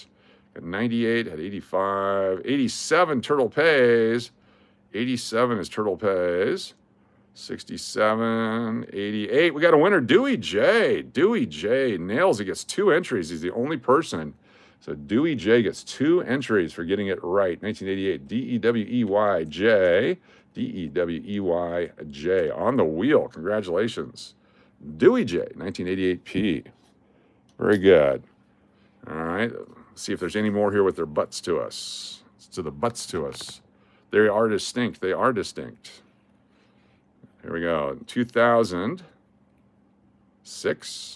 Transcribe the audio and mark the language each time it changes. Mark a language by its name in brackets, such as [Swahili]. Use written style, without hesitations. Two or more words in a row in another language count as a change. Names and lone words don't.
[English] Got 98, had 85. 87, Turtle Pays. 87 is Turtle Pays. 67, 88. We got a winner, Dewey J. Dewey J nails it, gets 2 entries. He's the only person. So Dewey J gets 2 entries for getting it right. 1988, D-E-W-E-Y-J. D-E-W-E-Y-J on the wheel. Congratulations. Dewey J, 1988 P. Very good. All right. Let's see if there's any more here with their butts to us. To the butts to us. They are distinct. They are distinct. Here we go. 2006.